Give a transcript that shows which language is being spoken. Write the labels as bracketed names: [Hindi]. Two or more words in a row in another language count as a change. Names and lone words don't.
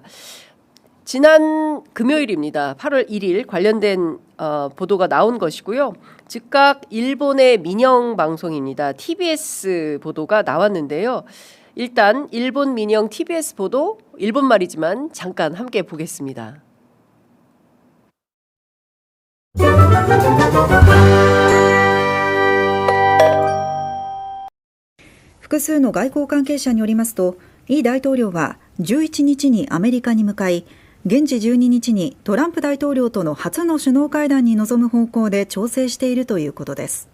[Korean] 지난 금요일입니다. 8월 1일 관련된 보도가 나온 것이고요. 즉각 일본의 민영 방송입니다. TBS 보도가 나왔는데요. 일단 일본 민영 TBS 보도, 일본말이지만 잠깐 함께 보겠습니다. [Japanese] 複数の外交関係者によりますと、イ大統領は11日にアメリカに向かい、現地12日にトランプ大統領との初の首脳会談に臨む方向で調整しているということです。